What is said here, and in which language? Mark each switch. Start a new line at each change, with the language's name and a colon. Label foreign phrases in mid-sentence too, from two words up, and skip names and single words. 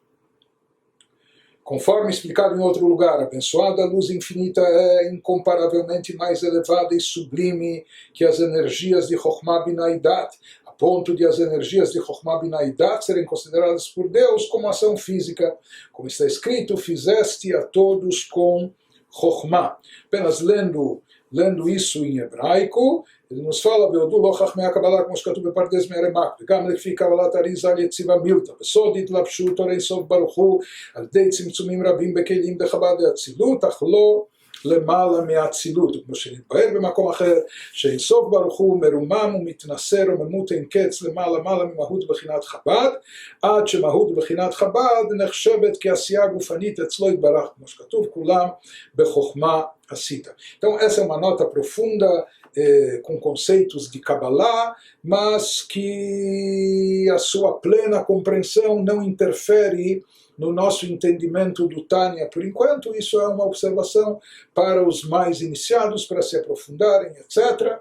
Portuguese: Conforme explicado em outro lugar, a abençoada luz infinita é incomparavelmente mais elevada e sublime que as energias de
Hebrew: חכמה בינה
Portuguese: e Dat, a ponto de as energias de
Hebrew: חכמה בינה
Portuguese: e Dat serem consideradas por Deus como ação física. Como está escrito, fizeste a todos com Chokhmah. Apenas lendo isso em hebraico, ele nos fala,
Hebrew: והודו לא חכמי הקבלה כמו שכתוב בפרדס מהרמ"ק, וגם לפי קבלת אריז"ל יציבה מילתא, בסוד התלבשותו לאינסוף ברוך הוא, על ידי צמצומים רבים בכלים דחב"ד דאצילות, אך לא למעלה מאצילות, כמו שנתבהר במקום אחר, שאינסוף ברוך הוא מרומם ומתנסה רוממות אין קץ למעלה ממהות בחינת חב"ד, עד שמהות בחינת חב"ד נחשבת כעשייה גופנית אצלו יתברך, כמו שכתוב, כולם בחוכמה עשית.
Portuguese: Então essa é uma nota profunda com conceitos de Kabbalah, mas que a sua plena compreensão não interfere no nosso entendimento do Tânia por enquanto. Isso é uma observação para os mais iniciados, para se aprofundarem, etc.